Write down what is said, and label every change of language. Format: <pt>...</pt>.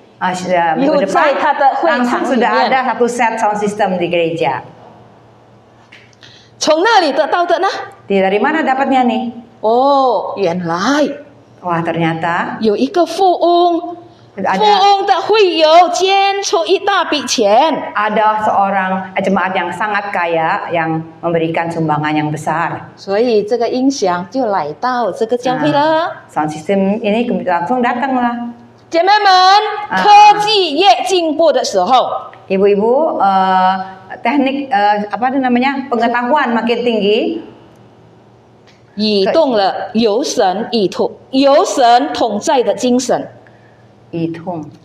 <id>Minggu depan langsung sudah ada satu set sound system di gereja.</id> <zh>从那里得到的呢？</zh> <id>Dari mana dapatnya nih?</id> <zh>哦，原来</zh> <id>Wah, ternyata</id> <zh>有一个富翁，富翁的会友捐出一大笔钱。</zh> <id>ada seorang jemaat yang sangat kaya yang memberikan sumbangan yang besar.</id> <zh>所以这个音响就来到这个教会了。</zh> <id>Sound system ini langsung datang lah.</id> <zh>姐妹们，科技越进步的时候，</zh> <id>Ibu-ibu, teknik apa itu namanya pengetahuan makin tinggi,</id> <zh>移动了有神同在的精神，移动</zh>